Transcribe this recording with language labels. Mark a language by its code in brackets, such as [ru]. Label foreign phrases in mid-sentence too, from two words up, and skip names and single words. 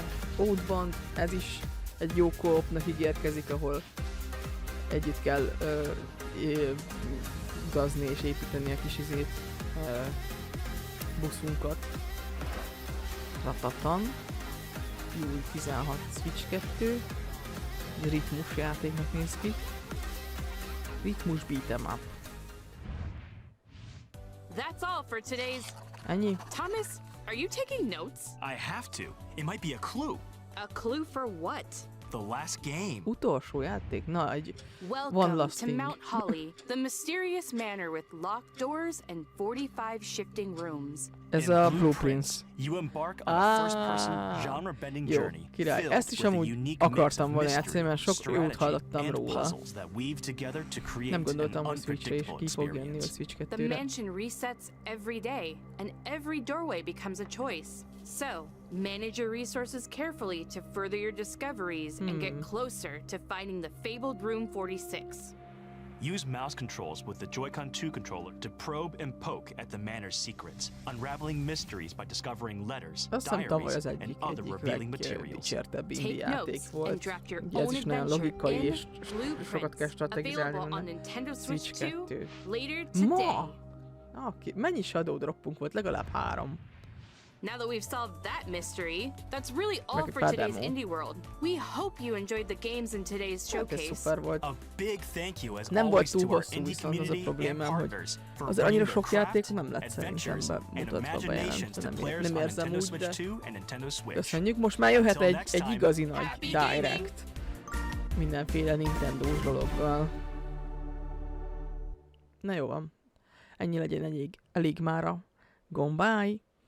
[hu] Outbound, ez is egy jó co-opnak ígérkezik, ahol együtt kell gazni és építeni a kis buszunkat. Ratatan. Júli 16 Switch 2. Ritmus játéknak néz ki. Ritmus [en] beat'em up. That's all for today's... [hu] Ennyi? [en] Thomas, are you taking notes? I have to. It might be a clue. A clue for what? The last game. [hu] Utolsó játék? Na, egy... [en] One Welcome last to thing. Mount Holly, the mysterious manor with locked doors and 45 shifting rooms. [hu] Ez a Blueprints. [en] You embark on a first-person, genre-bending [hu] jó, [en] journey [hu] király. [en] filled [hu] Ezt is [en] with a [hu] amúgy [en] unique mix of [hu] akartam volna [en] mystery, [hu] játszani, mert sok jót [en] strategy, [hu] hallottam [en] and [hu] róla. [en] puzzles that weave together to create [hu] Nem gondoltam, [en] an [hu] hogy Switchre is [en] unpredictable [hu] ki fog jönni a [en] experience. [hu] Switch [en] The [hu] 2-re. [en] mansion resets every day, and every doorway becomes a choice. So, manage your resources carefully to further your discoveries and get closer to finding the fabled Room 46. Use mouse controls with the Joy-Con 2 controller to probe and poke at the manor's secrets, unraveling mysteries by discovering letters, [hu] Azt hiszem tavaly [en] diaries, [hu] az [en] and other revealing materials. [hu] legdicsértebb indie [en] Take [hu] játék [en] notes and [hu] volt. [en] draft your [hu] Ugye ez [en] own [hu] is nagyon [en] adventure [hu] logikai, [en] in [hu] és sokat kell [en] Blueprints, [hu] strategizálni [en] available on [hu] benne. [en] Nintendo Switch [hu] Switch [en] 2 [hu] 2. [en] later today. [hu] Ma? Okay. Mennyi Shadow Droppunk volt? Legalább 3. [en] Now that we've solved that mystery, that's really all [hu] Meg [en] for [hu] egy [en] today's demo. [hu] indie world. [en] We hope you enjoyed the games in today's [hu] Hát ez [en] showcase. [hu] szuper volt. [en] A big thank you as [hu] Nem volt [en] always [hu] túl [en] to our [hu] hosszú, [en] indie [hu] viszont az a [en] community and [hu] problémám, hogy [en] partners for [hu] azért annyira [en] bringing [hu] sok [en] their [hu] játék [en] craft, [hu] nem lett szerintem [en] adventures, and [hu] bemutatva, [en] imaginations to [hu] bejelentve, [en] players [hu] nem [en] on [hu] érzem [en] Nintendo [hu] úgy, de [en] Switch 2 and Nintendo Switch. [hu] köszönjük. Most már jöhet [en] Until next [hu] egy [en] time, [hu] igazi nagy [en] happy gaming! [hu] direct mindenféle Nintendo-s dologgal. Na jó van. Ennyi legyen elég mára. Gombáj!